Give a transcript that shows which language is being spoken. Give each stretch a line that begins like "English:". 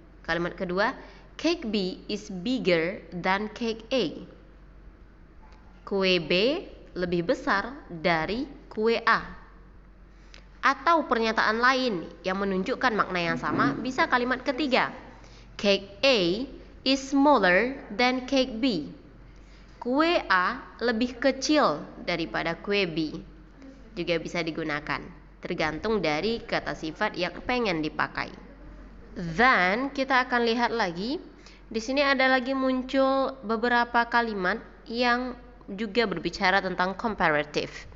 Indonesian: Kalimat kedua,
English: cake B is bigger than cake A.
Indonesian: Kue B lebih besar dari kue A. Atau pernyataan lain yang menunjukkan makna yang sama, bisa kalimat ketiga.
English: Cake A is smaller than cake B.
Indonesian: Kue A lebih kecil daripada kue B. Juga bisa digunakan, tergantung dari kata sifat yang pengen dipakai. Then kita akan lihat lagi. Di sini ada lagi muncul beberapa kalimat yang juga berbicara tentang comparative.